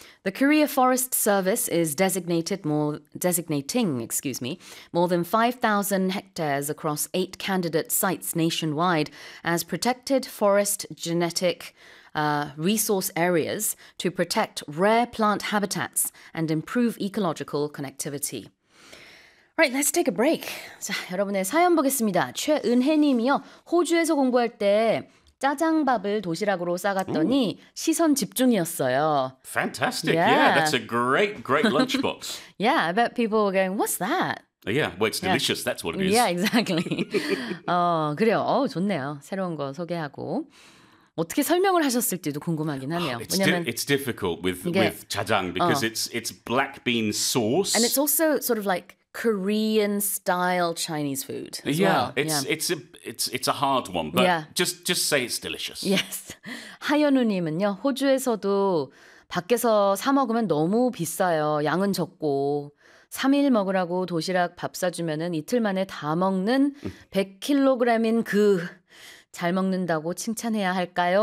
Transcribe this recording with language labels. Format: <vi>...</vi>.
<en>The Korea Forest Service is designating more than 5,000 hectares across eight candidate sites nationwide as protected forest genetic resource areas to protect rare plant habitats and improve ecological connectivity. Right, let's take a break.</en> <ko>자, 여러분의 사연 보겠습니다. 최은혜님이요, 호주에서 공부할 때 짜장밥을 도시락으로 싸갔더니 시선 집중이었어요.</ko> <en>Fantastic. Yeah, that's a great, great lunchbox. Yeah, I bet people were going, what's that? Yeah, well, it's delicious. Yeah. That's what it is. Yeah, exactly.</en> <ko>그래요. 좋네요. 새로운 거 소개하고. 어떻게 설명을 하셨을지도 궁금하긴 하네요.</ko> <en>Oh, it's difficult with 짜장 because it's black bean sauce. And it's also sort of like Korean style Chinese food. As yeah, well. it's a hard one, but just say it's delicious.</en> <ko>Yes, 하연우님은요 호주에서도 밖에서 사 먹으면 너무 비싸요. 양은 적고 3일 먹으라고 도시락 밥 사주면은 이틀 만에 다 먹는 100kg인 그 잘 먹는다고 칭찬해야 할까요?</ko>